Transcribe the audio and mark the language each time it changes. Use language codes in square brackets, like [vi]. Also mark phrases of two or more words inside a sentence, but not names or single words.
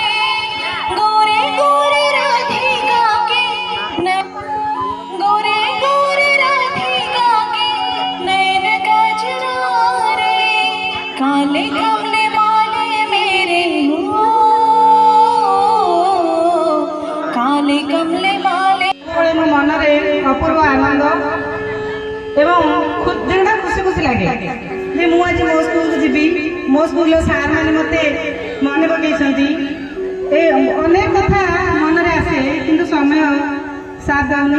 [hi] गोरे गोरे राधिका के गोरे गोरे राधिका के नैन कजरारे, काले कमले वाले मेरे हो, काले कमले वाले। [or] ମୋ ମନରେ ଅପୂର୍ବ ଆନନ୍ଦ ଏବଂ ଯେଟା ଖୁସି ଖୁସି ଲାଗେ ଯେ ମୁଁ ଆଜି ମୋ ସ୍କୁଲକୁ ଯିବି, ମୋ ସ୍କୁଲର ସାର୍ ମାନେ ମୋତେ ମନେ ପକେଇଛନ୍ତି। ଏ ଅନେକ କଥା ମନରେ ଆସେ କିନ୍ତୁ ସମୟ ସାଥ ଦେଉନି।